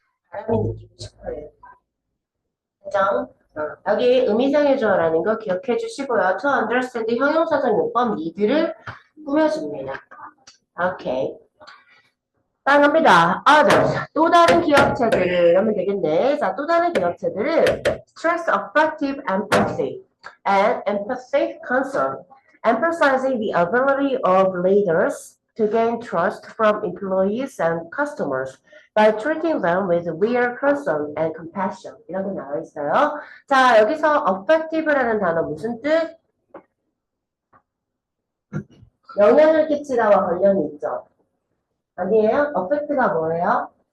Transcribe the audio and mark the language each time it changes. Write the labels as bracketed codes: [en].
[ko] 바람이 느끼고 싶어요. 그죠? 여기 의미상해줘라는 거 기억해 주시고요. [en] To understand [ko] 형용사적 용법 need를 꾸며줍니다. 오케이. 다음 갑니다. Others. 또 다른 기업체들을 하면 되겠네. 자, 또 다른 기업체들은 [en] stress affective empathy and empathic concern emphasizing the ability of leaders to gain trust from employees and customers by treating them with real concern and compassion. [ko] 이런 게 나와 있어요. 자, 여기서 effective라는 단어 무슨 뜻? 영향을 끼치다와 관련이 있죠. 아니에요? effect가 뭐예요?